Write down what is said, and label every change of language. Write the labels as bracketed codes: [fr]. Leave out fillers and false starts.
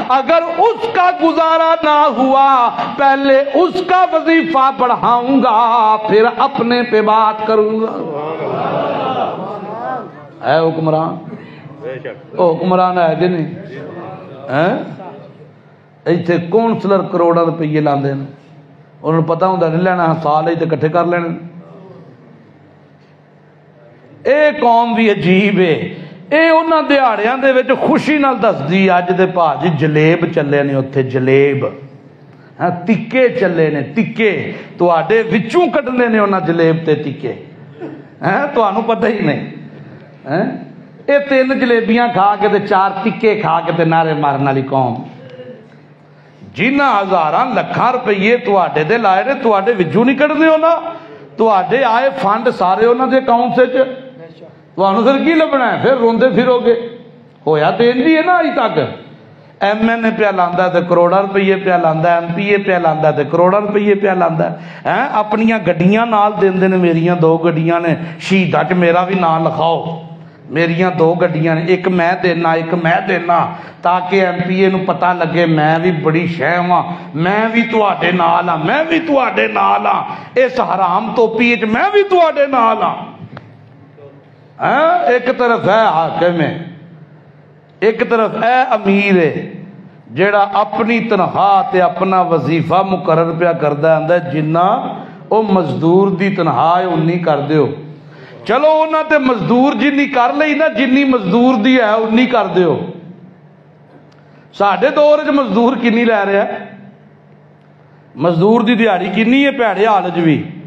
[ur] اگر اس کا گزارا نہ ہوا پہلے اس کا وظیفہ بڑھاؤں گا پھر اپنے پہ بات کروں گا. [pa] اے حکمران, حکمران ہے کہ نہیں؟ ایتھے کونسلر کروڑا روپیے لاندے ہیں, انہوں نے پتا ہوں نہیں لینا, سال ہی تے کٹھے کر لینے. اے قوم بھی عجیب ہے. اے انہاں دیہاڑیاں دے وچ خوشی نال دسدی اج دے بھاجی جلیب چلے نے اوتھے, جلیب تکے چلے نے, تکے تواڈے وچوں کڈنے نے انہاں جلیب تے تکے, تانوں پتہ ہی نہیں. اے 3 جلیبیاں کھا کے تے 4 تکے کھا کے تے نعرے مارن والی قوم, جنہاں ہزاراں لکھاں روپیے تواڈے دے لائے نے تواڈے وچوں نہیں کڈنے. ہونا تواڈے آئے فنڈ سارے انہاں دے اکاؤنٹ وچ, تانوں پھر کی لبنا ہے؟ پھر روندے پھرو گے. ہویا تو انجی ہے نا اج تک. ایم این اے پیا لاندا تے کروڑا روپیے پیا لاندا, ایم پی اے پیا لاندا تے کروڑا روپیے پیا لاندا. اپنیاں گڈیاں نال دیندے نے, میریاں 2 گڈیاں نے, شہیداں چ میرا بھی نام لکھاؤ. میریاں دو گڈیاں نے، ایک میں دینا ایک میں دینا، تاکہ ایم پی اے نو پتہ لگے میں بھی بڑی شے ہاں، میں بھی تواڈے نال ہاں، میں بھی تواڈے نال ہاں، اس حرام توپی وچ میں بھی تواڈے نال ہاں۔ ایک طرف ہے حاکم ہے، ایک طرف ہے امیر ہے، جیڑا اپنی تنخواہ تے اپنا وظیفہ مقرر پیا کردا ہے، جنہ او مزدور دی تنخواہ ہے انی کر دیو، چلو انہاں تے مزدور جنی کر لئی نا، جنی مزدور دی ہے انی کر دیو۔ ساڈے دور وچ مزدور کنی لے رہا ہے؟ مزدور دی دیہڑی کنی ہے پیڑے حال وچ بھی؟